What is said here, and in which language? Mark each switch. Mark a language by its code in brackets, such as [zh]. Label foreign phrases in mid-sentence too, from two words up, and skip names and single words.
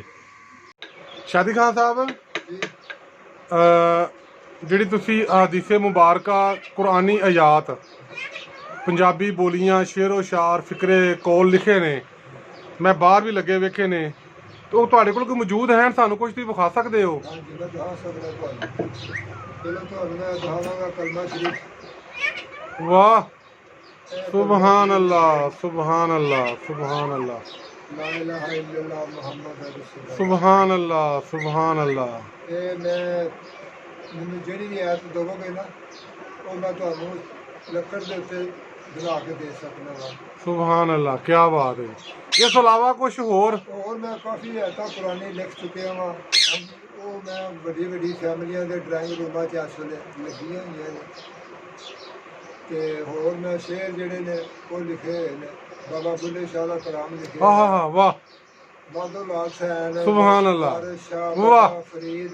[pa] ਸ਼ਾਦੀ ਖਾਨ ਸਾਹਿਬ, ਜਿਹੜੀ ਤੁਸੀਂ ਅਹਾਦੀਸੇ ਮੁਬਾਰਕਾਂ, ਕੁਰਾਨੀ ਆਯਾਤ, ਪੰਜਾਬੀ ਬੋਲੀਆਂ, ਸ਼ੇਰੋ ਸ਼ਾਰ, ਫਿਕਰੇ ਕੌਲ ਲਿਖੇ ਨੇ, ਮੈਂ ਬਾਹਰ ਵੀ ਲੱਗੇ ਵੇਖੇ ਨੇ, ਤੇ ਉਹ ਤੁਹਾਡੇ ਕੋਲ ਕੋਈ ਮੌਜੂਦ ਹੈ? ਸਾਨੂੰ ਕੁਝ ਤੁਸੀਂ ਵਿਖਾ ਸਕਦੇ ਹੋ? वाह, [ar] سبحان الله، سبحان الله، سبحان الله، سبحان الله، سبحان الله. [pa] ਮੈਨੂੰ ਜੀ ਰਿਆਇਤ ਦੋਗੇ ਨਾ, ਵੋ ਮੈਂ ਤੁਹਾਨੂੰ ਲੱਕੜ ਕੇ ਉੱਤੇ ਬਣਾ ਕੇ ਦੇ ਸਕਨਾ ਵਾ। [ar] سبحان الله, [hi] क्या बात है। [pa] ਇਸ ਅਲਾਵਾ ਕੁਛ ਹੋਰ ਮੈਂ ਕਾਫ਼ੀ ਆਇਤਾਂ ਪੁਰਾਣੀ ਲਿਖ ਚੁੱਕੇ ਹਾਂ। वो ਉਹ ਮੈਂ ਵੱਡੀ ਵੱਡੀ ਫੈਮਲੀਆਂ ਦੇ ਡਰਾਇੰਗ ਰੂਮਾਂ 'ਚ ਇਸ ਵੇਲੇ ਲੱਗੀਆਂ ਹੋਈਆਂ ਨੇ। ਤੇ ਹੋਰ ਮੈਂ ਸ਼ੇਰ ਜਿਹੜੇ ਨੇ ਉਹ ਲਿਖੇ ਹੋਏ ਨੇ, ਬਾਬਾ ਬੁੱਲੇ ਸ਼ਾਹ ਦਾ ਕਲਾਮ ਲਿਖਿਆ। ਆਹ ਵਾਹ ਮਾਧੋ ਲਾਲ ਸੈਨ, [ar] سبحان الله, [pa] ਵਾਰਿਸ ਸ਼ਾਹ, ਵਾਹ ਬਾਬਾ ਫਰੀਦ,